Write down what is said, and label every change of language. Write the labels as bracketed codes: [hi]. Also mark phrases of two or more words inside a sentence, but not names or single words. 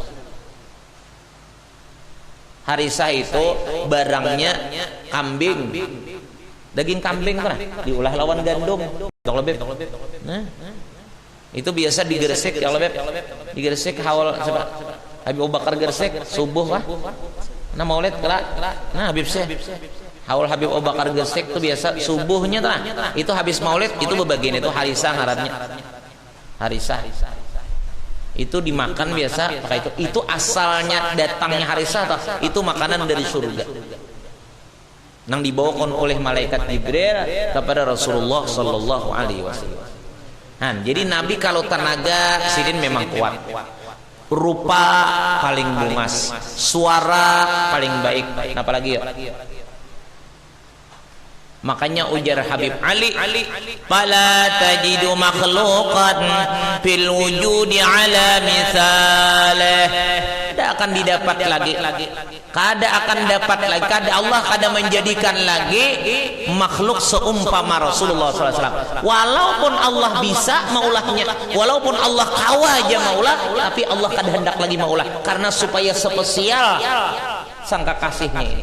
[bjn] Harisah itu barangnya kambing, daging kambing kan diolah lawan gandum. Kalau beb, nah, itu biasa digeresek kalau beb, digeresek awal Habib Abu Bakar geresek subuh lah. Nah maulid kelak, nah Habib Syekh awal Habib Abu Bakar geresek itu biasa subuhnya lah. Itu habis maulid itu bebagian itu harisah ngarannya. Harisah. Itu dimakan biasa pakai itu asalnya datangnya harisah atau itu makanan dari surga yang dibawakan oleh malaikat Jibril kepada Rasulullah [ar] صلى الله عليه وسلم. [bjn] Jadi Nabi kalau tenaga sidin memang kuat, rupa paling bungas, suara paling baik, apalagi ya. Makanya ujar Habib Ali, [ar] "فلا تجد مخلوقا في الوجود على مثاله." [bjn] Tidak akan didapat lagi. Kada akan dapat lagi. Kada Allah kada menjadikan lagi makhluk seumpama Rasulullah SAW. Walaupun Allah bisa maulahnya, walaupun Allah kawa aja maulah, tapi Allah kada hendak lagi maulah karena supaya spesial sangka kasihnya ini.